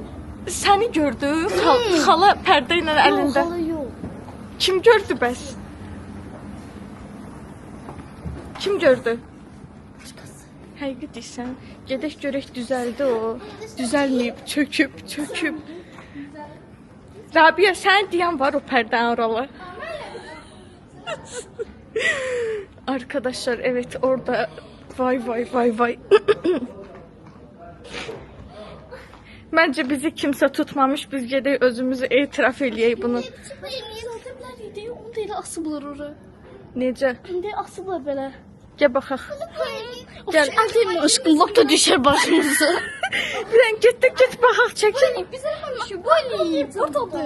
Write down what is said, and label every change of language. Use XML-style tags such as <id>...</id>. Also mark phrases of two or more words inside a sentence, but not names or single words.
<az>Səni gördü, xala pərdə ilə əlində. Xala yox. Kim gördü bəs? Kim gördü? Həqiqət deyirsən, gedək görək düzəldi o. Düzəlməyib, çöküb. Rabia, sən deyən var o pərdən oralar.</az> <tr>Arkadaşlar, evet orada vay. Bence bizi kimse tutmamış.</tr> <az>Biz gedək özümüzü etiraf eləyək bunu. Onu da elə asıblar ora. Necə? İndi asıblar belə. Gəl baxaq. Gəl. Əlim aşkım lap da düşər başımıza. Bir dənə get baxaq, çəkil. Biz eləməmişik. Bu eləyib. Buradadır.</az>